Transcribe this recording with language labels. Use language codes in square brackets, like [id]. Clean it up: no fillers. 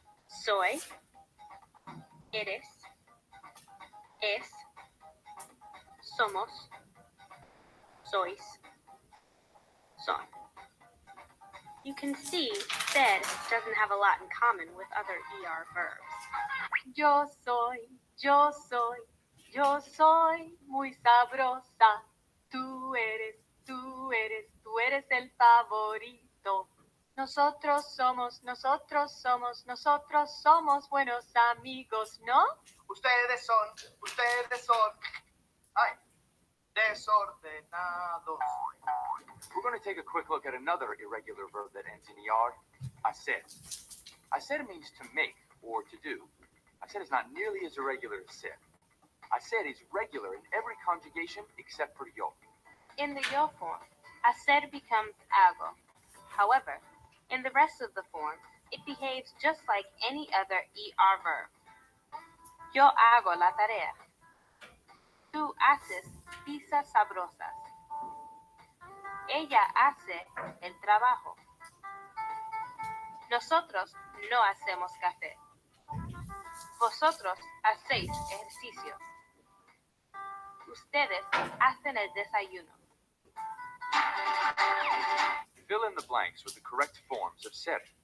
[es] Soy, eres, es, somos, sois, son. [en] You can see sed doesn't have a lot in common with other ER verbs. [es] Yo soy, yo soy, yo soy muy sabrosa. Tú eres, tú eres, tú eres el favorito. Nosotros somos, nosotros somos, nosotros somos buenos amigos, ¿no? Ustedes son, ay, desordenados. [en] We're going to take a quick look at another irregular verb that ends in ER, hacer. Hacer means to make or to do. Hacer is not nearly as irregular as ser. Hacer is regular in every conjugation except for yo. In the yo form, hacer becomes hago. However, in the rest of the form, it behaves just like any other ER verb. [es] Yo hago la tarea. Tú haces pizzas sabrosas. Ella hace el trabajo. Nosotros no hacemos café. Vosotros hacéis ejercicio. Ustedes hacen el desayuno. [en] Fill in the blanks with the correct forms of ser.